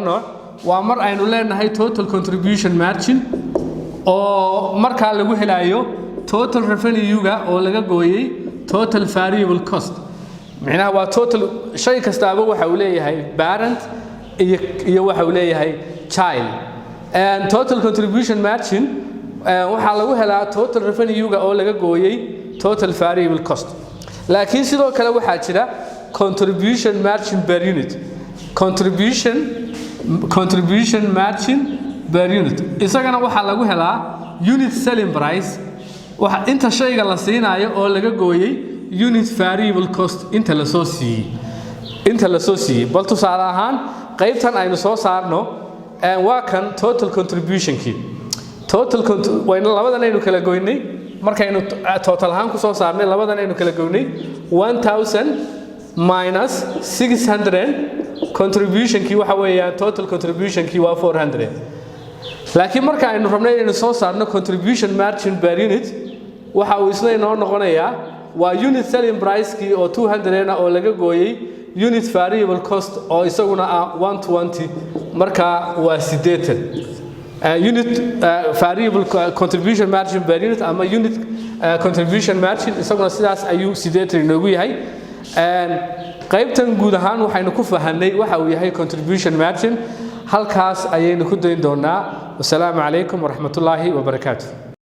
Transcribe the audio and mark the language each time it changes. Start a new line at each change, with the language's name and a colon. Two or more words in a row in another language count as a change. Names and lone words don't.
Somali: nooc waa mar aynu leenahay
English: total contribution margin
Somali: oo marka lagu helayo
English: total revenue-
Somali: ga oo laga gooyay
English: total variable cost
Somali: macnaha waa total shay kastaaba waxa uu leeyahay parent iyo waxa uu leeyahay child
English: and total contribution margin
Somali: waxa lagu helaa
English: total revenue-
Somali: ga oo laga gooyay
English: total variable cost
Somali: laakiin sidoo kale waxa jira
English: contribution margin per unit contribution margin per unit
Somali: isagana waxa lagu helaa
English: unit selling price
Somali: waxa inta shayga la siinayo oo laga gooyay
English: unit variable cost
Somali: inta la soo siiyay bal tusaale ahaan qaybtan aynu soo saarno waa kan
English: total contribution
Somali: kii wayna labadan aynu kala goynay markaynu total ahaan ku soo saarnay labadan aynu kala goynay 1000 minus 600 contribution kii waxa weeyaan
English: total contribution
Somali: kii waa 400 laakiin marka aynu rabnay inaynu soo saarno
English: contribution margin per unit
Somali: waxa uu isna inoo noqonayaa waa
English: unit selling price
Somali: kii oo 200 oo laga gooyay
English: unit variable cost
Somali: oo isaguna ah 120 marka waa 80
English: unit variable contribution margin per unit
Somali: ama
English: unit contribution margin
Somali: isaguna sidaas ayuu 80 inoogu yahay qaybtan guud ahaan waxaynu ku fahanay waxa uu yahay
English: contribution margin
Somali: halkaas ayaynu ku dayn doonaa
Arabic: والسلام عليكم ورحمة الله وبركاته